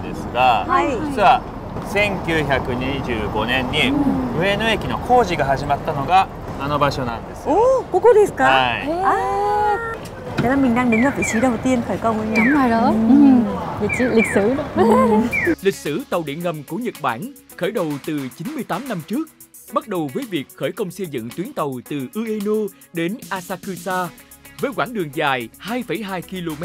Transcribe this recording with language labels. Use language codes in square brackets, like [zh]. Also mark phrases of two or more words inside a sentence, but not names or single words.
[ja] ですが、実は1925年に上野駅の工事が始まったのがあの場所なんです。ここですか？はい。 [vi] Thế là mình đang đứng ở vị trí đầu tiên khởi công anh nhỉ? Đúng rồi đó. Vị trí lịch sử đó. Lịch sử tàu điện ngầm của Nhật Bản khởi đầu từ 98 năm trước, bắt đầu với việc khởi công xây dựng tuyến tàu từ Ueno đến Asakusa với quãng đường dài 2,2 km.